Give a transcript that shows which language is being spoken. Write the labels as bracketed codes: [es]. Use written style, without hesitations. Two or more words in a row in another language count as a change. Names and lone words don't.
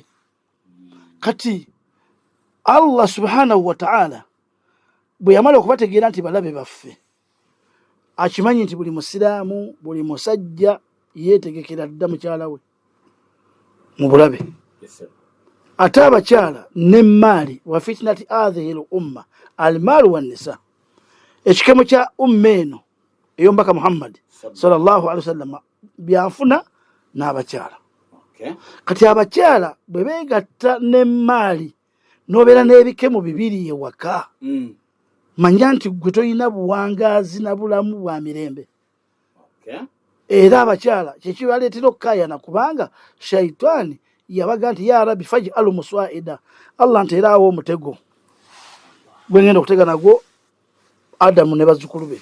[lg] Kati Allah [ar] subhanahu wa ta'ala [lg] bwe yamala okubategeera nti balabe baffe akimanyi nti buli musiraamu buli musajja yeetegekera dda mukyala we mu bulabe. Ate abakyala n'emmaali [ar] wa fitnati hadhihi l-umma almaalu wannisa. [lg] Ekikemo kya umma eno ey'omubaka Muhammad [ar] sallallahu alaihi wasallam [lg] byanfuna n'abakyala. Kati abakyala bwe beegatta n'emmaali n'obeera n'ebikemo bibiri ewaka manya nti gwe toyina buwangaazi na bulamu bwa mirembe. Era abakyala kyekibaleetera okukaayana kubanga shaitaani yabaga nti [ar] ya rabbi faj'al muswa'ida, [lg] Allah nteeraawo omutego gwe ngenda okutega nagwo Adamu ne bazzukulu be.